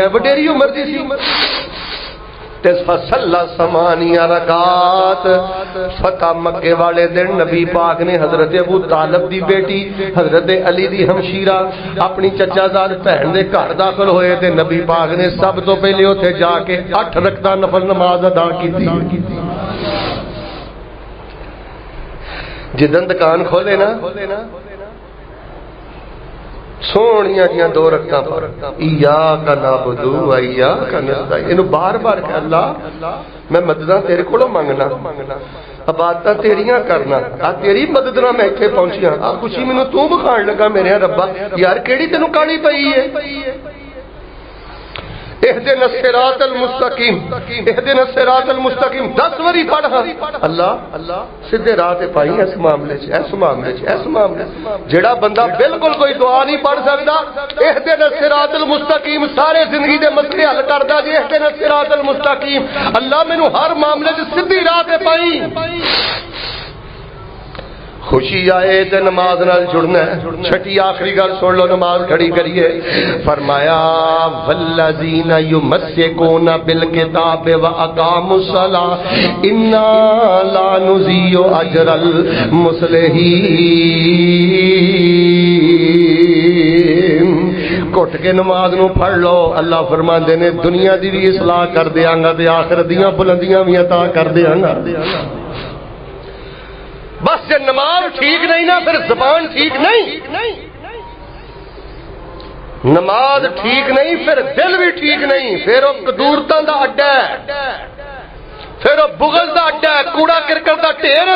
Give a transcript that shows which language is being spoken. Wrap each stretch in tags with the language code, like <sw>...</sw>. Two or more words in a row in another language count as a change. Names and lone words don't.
<pa>وڈیری عمر دی سی. فصلی 8 رکعات. فتح مکے والے دن نبی پاک نے حضرت ابو طالب دی بیٹی حضرت علی دی ہمشیرہ اپنی چچا زاد بہن دے گھر داخل ہوئے تے نبی پاک نے سب تو پہلے اوتھے جا کے 8 رکعتاں نفل نماز ادا کیتی. جدن دکان کھولے نا سونیاں جیاں 2 رکعتاں پر</pa> <ar>ایاک نعبد و ایاک نستعین،</ar> <pa>اینو بار بار کہ اللہ میں مدداں تیرے کولوں منگنا، عبادتاں تیریاں کرنا، آ تیری مدد نال میں ایتھے پہنچیاں. آ خوشی مینوں تو بخان لگا میرے ربا. یار کیڑی تینوں کالی پئی ہے؟</pa> <ar>اہدنا الصراط المستقیم، اہدنا الصراط المستقیم</ar> <pa>10 واری پڑھ. اللہ سیدھے راہ تے پائی اس معاملے چ، اس معاملے چ، اس معاملے جڑا بندہ بالکل کوئی دعا نہیں پڑھ سکدا</pa> <ar>اہدنا الصراط المستقیم</ar> <pa>سارے زندگی دے مسئلے حل کردا جی.</pa> <ar>اہدنا الصراط المستقیم</ar> <pa>اللہ مینوں ہر معاملے چ سیدھی راہ تے پائی. خوشی آئے تے نماز نال جڑنا ہے. چھٹی آخری گل سن لو، نماز کھڑی کریے.</pa> <ur>فرمایا</ur> <ar>والذین یمسکون بالکتاب واقاموا الصلاۃ انا لا نضیع اجر المصلحین.</ar> <pa>گھٹ کے نماز نو پڑھ لو. اللہ فرماندے نے دنیا دی بھی اصلاح کر دیاں گا تے آخرت دیاں بلندیاں بھی عطا کر دیاں گا.</pa> <ur>بس جب نماز ٹھیک نہیں نا پھر زبان ٹھیک نہیں، نماز ٹھیک نہیں پھر دل بھی ٹھیک نہیں، پھر وہ قدورتاں دا اڈا ہے، پھر وہ بغض دا اڈا ہے، کوڑا کرکٹ دا ڈھیر ہے.</ur>